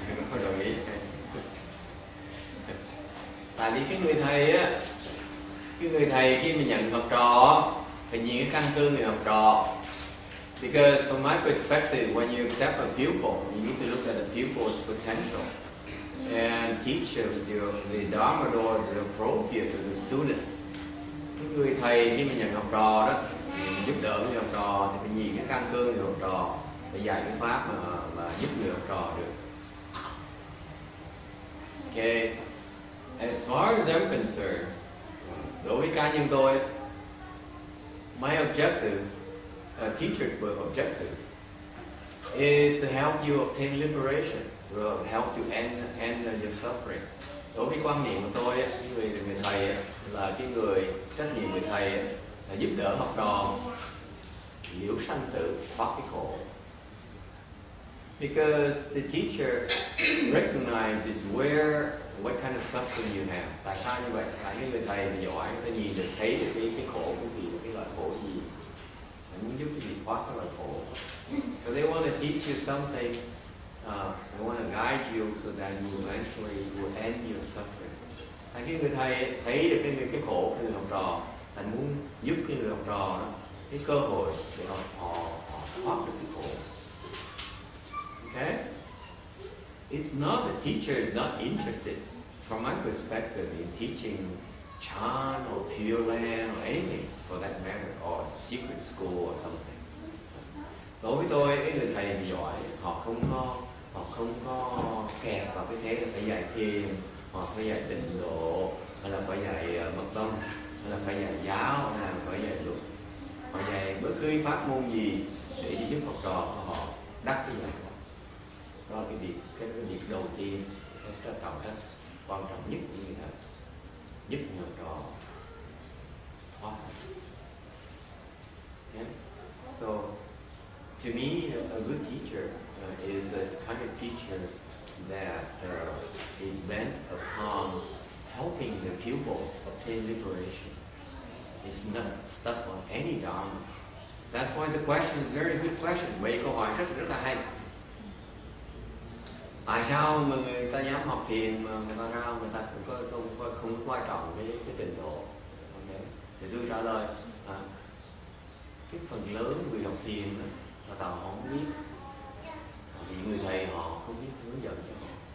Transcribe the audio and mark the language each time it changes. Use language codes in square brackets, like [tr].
[vi] Không đồng ý. Tại vì cái người thầy khi mà nhận học trò phải nhìn cái căn cơ người học trò. [en] Because from my perspective, when you accept a pupil, you need to look at the pupil's potential and teach the Dharma door is appropriate to the student. [vi] Cái người thầy khi mà nhận học trò đó, giúp đỡ người học trò thì phải nhìn cái căn cơ người học trò để dạy cái pháp mà giúp người học trò được. [en] Okay. As far as I'm concerned, [vi] đối với cá nhân tôi, [en] my objective, a teacher's objective, is to help you obtain liberation, to help you end your suffering. [vi] Đối với quan niệm của tôi, người thầy là cái người trách nhiệm người thầy là giúp đỡ học trò liễu sanh tử, thoát cái khổ. [en] Because the teacher recognizes what kind of suffering you have. [vi] Tại sao như vậy? Tại những người thầy mà giỏi, người ta nhìn được thấy được cái khổ của vị, cái loại khổ gì, muốn giúp cái vị thoát cái loại khổ. [en] So they want to teach you something I want to guide you so that you eventually will end your suffering. [vi] Cái người thầy thấy được cái khổ của người học trò, thầy muốn giúp cái người học trò đó cái cơ hội để họ thoát được cái khổ. [en] Okay? It's not, the teacher is not interested, from my perspective, in teaching Chan or Pure Land or anything for that matter, or a secret school or something. [vi] Đối với tôi, cái người thầy giỏi, họ không có kẹt vào cái thế là phải dạy thiền, hoặc phải dạy tịnh độ, hay là phải dạy mật tông, hay là phải dạy giáo, hay là phải dạy luật. Họ dạy bất cứ pháp môn gì để giúp học trò của họ đắc cái dạy. Đó là cái việc đầu tiên, cái quan trọng nhất của người thầy, giúp người học trò thoát. Okay? [en] So, to me, a good teacher is the kind of teacher that is bent upon helping the pupils obtain liberation. It's not stuck on any dharma. That's why the question is a very good question. [vi] Vậy câu hỏi rất là hay. Tại sao mà người ta dám học thiền mà người ta ra người ta không quan trọng cái trình độ? Okay. Thì tôi trả lời cái phần lớn người học thiền là họ không biết, vì người thầy họ không biết hướng dẫn cho họ.